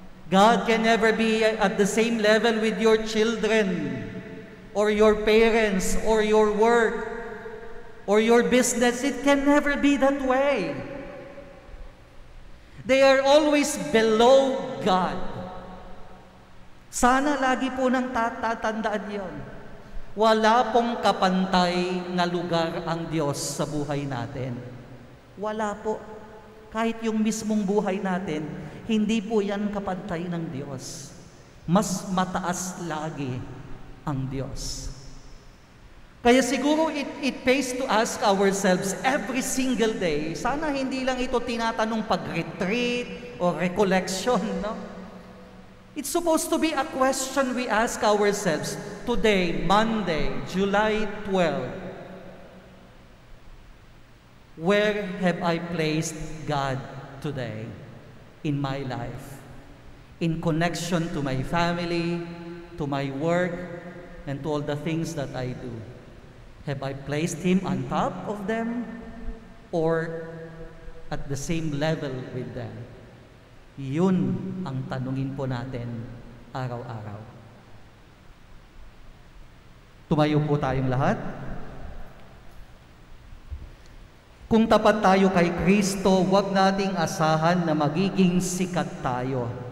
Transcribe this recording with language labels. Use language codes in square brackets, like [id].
[en] God can never be at the same level with your children, or your parents, or your work, or your business. It can never be that way. They are always below God. [tl] Sana lagi po nang tatandaan yon. Wala pong kapantay na lugar ang Diyos sa buhay natin. Wala po. Kahit yung mismong buhay natin, hindi po yan kapantay ng Diyos. Mas mataas lagi ang Diyos. Kaya siguro [en] it pays to ask ourselves every single day, [tl] sana hindi lang ito tinatanong pag-retreat [en] or recollection, no? It's supposed to be a question we ask ourselves today, Monday, July 12. Where have I placed God today in my life? In connection to my family, to my work, and to all the things that I do. Have I placed Him on top of them or at the same level with them? [tl] Yun ang tanungin po natin araw-araw. Tumayo po tayong lahat. Kung tapat tayo kay Kristo, huwag nating asahan na magiging sikat tayo.